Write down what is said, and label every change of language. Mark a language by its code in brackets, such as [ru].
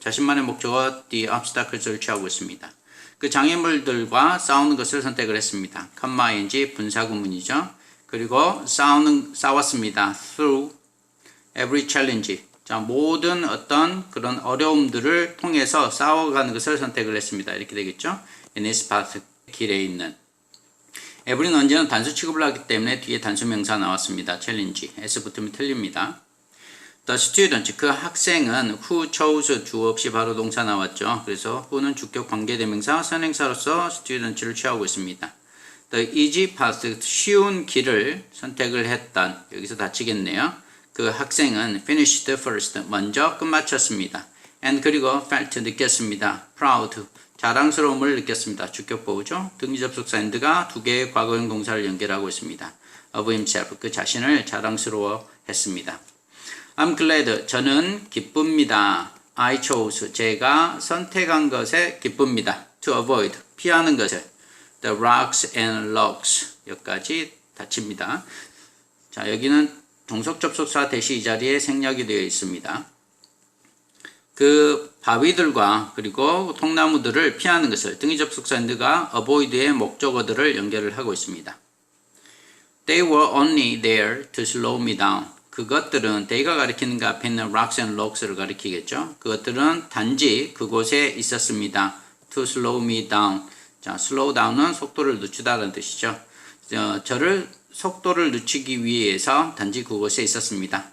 [ko] 자신만의 목적어 [en] the obstacles [ko] 를 취하고 있습니다. 그 장애물들과 싸우는 것을 선택을 했습니다. ing, 분사구문이죠. 그리고 싸웠습니다. [en] through every challenge. [ko] 자, 모든 어떤 그런 어려움들을 통해서 싸워가는 것을 선택을 했습니다. 이렇게 되겠죠. [en] in his path, [ko] 길에 있는. every는 언제나 단수 취급을 하기 때문에 뒤에 단수 명사 나왔습니다. challenge. s 붙으면 틀립니다. [en] The student, [ko] 그 학생은 [en] who chose [ko] 주어 없이 바로 동사 나왔죠. 그래서 who는 주격 관계대명사, 선행사로서 student를 취하고 있습니다. [en] The easy path, [ko] 쉬운 길을 선택을 했던, 여기서 닫히겠네요. 그 학생은 [en] finished first, [ko] 먼저 끝마쳤습니다. and 그리고 [en] felt, [ko] 느꼈습니다. [en] proud, [ko] 자랑스러움을 느꼈습니다. 주격 보호죠. 등기접속사 and가 두 개의 과거형 동사를 연결하고 있습니다. [en] of himself, [ko] 그 자신을 자랑스러워 했습니다. [en] I'm glad, [ko] 저는 기쁩니다. [en] I chose, [ko] 제가 선택한 것에 기쁩니다. [en] To avoid, [ko] 피하는 것을. [en] The rocks and logs, [ko] 여기까지 닫힙니다. 자, 여기는 동석 접속사 대시 이 자리에 생략이 되어 있습니다. 그 바위들과 그리고 통나무들을 피하는 것을 등위 접속사 and가 avoid의 목적어들을 연결을 하고 있습니다. [en] They were only there to slow me down. [ko] 그것들은 they가 가리키는 그 앞에 있는 [en] rocks and logs [ko] 를 가리키겠죠. 그것들은 단지 그곳에 있었습니다. [en] To slow me down. [ko] 자, slow down은 속도를 늦추다라는 뜻이죠. 저를 속도를 늦추기 위해서 단지 그곳에 있었습니다.